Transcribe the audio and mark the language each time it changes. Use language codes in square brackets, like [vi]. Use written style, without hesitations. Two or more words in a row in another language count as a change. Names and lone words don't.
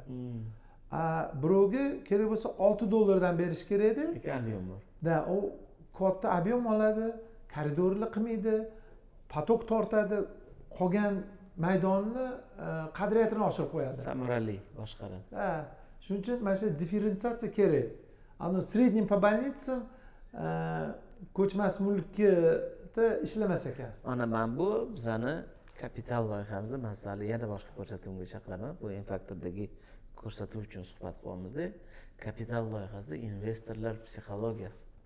[uz] Birovga kerak bo'lsa $6 dan berish kerak edi. Ob'yom bor. Da, u katta ob'yom oladi, koridorlar qilmaydi, patok tortadi, qolgan maydonni qadriyatini oshirib qo'yadi. Samarali boshqaradi. Shuning uchun mana shu differensiatsiya kerak. Ano [ru] средним по больницам [uz] ko'chmas mulkda ishlamas ekan. Ana men bu bizani kapital loyihamizni masalani yana boshqa ko'rsatuvga chaqiraman. Bu Infaktordagi ko'rsatuv uchun suhbat qilyapmiz-da. Kapital loyihasida investorlar psixologiyasi.